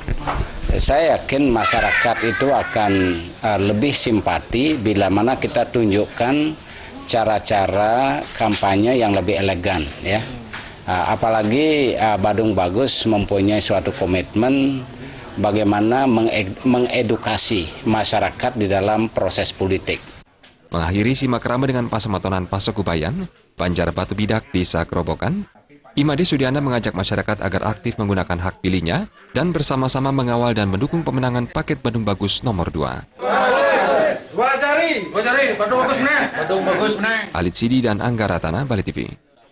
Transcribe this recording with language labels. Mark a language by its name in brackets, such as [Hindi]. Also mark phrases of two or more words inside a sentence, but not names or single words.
[Indonesian] Saya yakin masyarakat itu akan lebih simpati bila mana kita tunjukkan cara-cara kampanye yang lebih elegan ya. Apalagi Badung Bagus mempunyai suatu komitmen bagaimana mengedukasi masyarakat di dalam proses politik. Mengakhiri simak rame dengan Pasematonan Pasek Kubayan, Banjar Batu Bidak, Desa Kerobokan, Imade Sudiana mengajak masyarakat agar aktif menggunakan hak pilihnya dan bersama-sama mengawal dan mendukung pemenangan paket Badung Bagus nomor 2. Gua cari, Badung Bagus menang. Alit Sidi dan Angga Ratana, Bali TV.